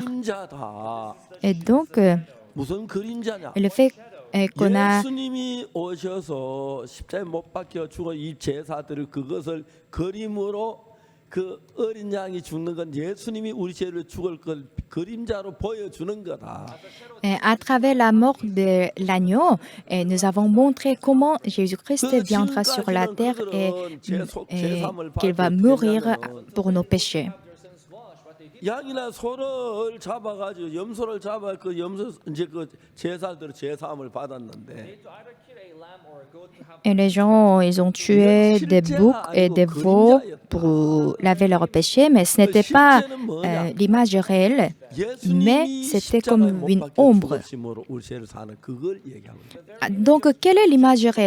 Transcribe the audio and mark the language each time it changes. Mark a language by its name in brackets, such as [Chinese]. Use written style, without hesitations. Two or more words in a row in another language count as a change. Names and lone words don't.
[French] Et donc, le fait qu'on a à travers la mort de l'agneau, nous avons montré comment Jésus-Christ viendra sur la terre et qu'il va mourir pour nos péchés. [Korean] 양이나 소를 잡아가지고 염소를 잡아 그 염소 이제 그 제사들을 제사함을 받았는데. [French] Et les gens, ils ont tué des boucs et des veaux pour laver leurs péchés, mais ce n'était pas l'image réelle, mais c'était comme une ombre. Donc, quelle est l'image réelle?